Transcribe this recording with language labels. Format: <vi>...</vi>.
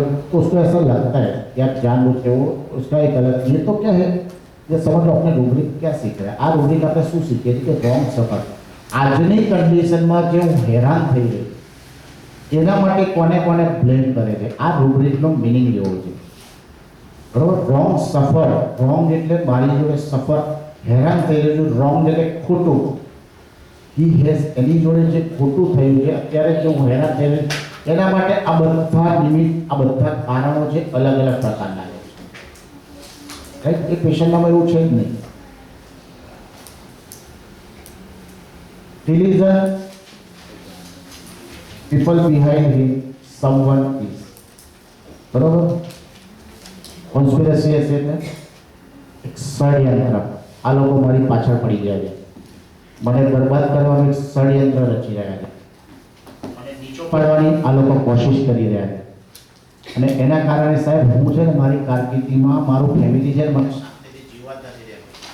<hi>तो उसको ऐसा लगता है कि आप जानबूझ के वो उसका एक अलग. ये तो क्या है, ये समझ लो अपने रूब्रिक क्या सीख रहे हैं.</hi> <gu>आ रूब्रिक આપણે શું શીખીએ છીએ કે રોંગ સફર. આજની કન્ડિશનમાં જે હું હેરાન થઈ ગયો એના માટે કોને કોને બ્લેમ કરે છે, આ રૂબ્રિકનો મિનિંગ એવો છે. બરોબર. રોંગ સફર, રોંગ એટલે મારી જોડે સફર હેરાન થઈ રહ્યું છું, રોંગ એટલે ખોટું.</gu> <en>he has,</en> <gu>એની જોડે જે ખોટું થયું છે અત્યારે જે હું હેરાન થઈ રહ્યો છું, એના માટે આ બધા નિમિત્ત, આ બધા કારણો છે અલગ અલગ પ્રકારના છે. રાઈટ. એ પેશન્ટમાં એવું છે જ નહીં.</gu> <en>Delusion, people behind him, someone is.</en> <gu>બરોબર. કોન્સ્પિરસી હશે એટલે એક ષડયંત્ર, આ લોકો મારી પાછળ પડી ગયા છે, મને બરબાદ કરવાનું એક ષડયંત્ર રચી રહ્યા છે, મને નીચો પાડવાની આ લોકો કોશિશ કરી રહ્યા છે. અને એના કારણે સાહેબ હું છે ને મારી કારકિર્દીમાં મારું ફેમિલી છે ને મને શાંતિથી જીવવા જ નથી દેતું.</gu>